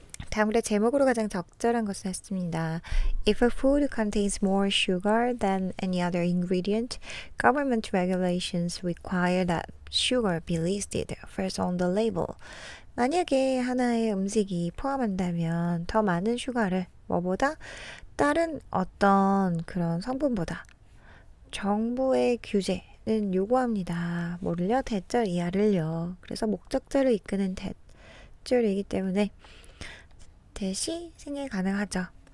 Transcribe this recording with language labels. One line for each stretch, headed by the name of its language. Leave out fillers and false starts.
Korean: 다음으로 제목으로 가장 적절한 것을 했습니다.
English: If a food contains more sugar than any other ingredient, government regulations require that sugar be listed first on the label.
Korean: 만약에 하나의 음식이 포함한다면 더 많은 슈가를 뭐보다 다른 어떤 그런 성분보다 정부의 규제는 요구합니다. 뭐를요? 대절 이하를요. 그래서 목적절을 이끄는 대절이기 때문에 대시 생략 가능하죠.